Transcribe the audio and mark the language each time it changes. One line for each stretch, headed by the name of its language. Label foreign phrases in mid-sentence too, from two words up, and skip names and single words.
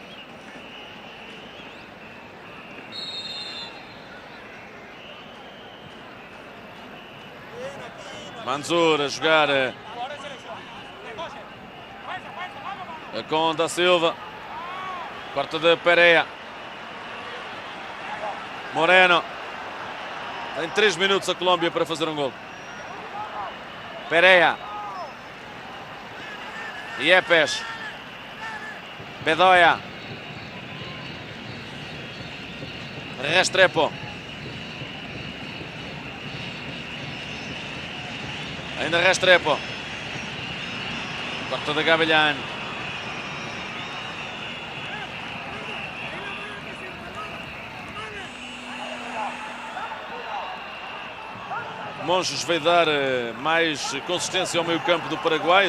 Portuguese: Manzur a jogar com Da Silva. Corta de Perea. Moreno. Tem 3 minutos a Colômbia para fazer um gol. Perea. Yepes. Bedoya. Restrepo. Ainda Restrepo. Corta de Gavilán. Monges veio dar mais consistência ao meio campo do Paraguai.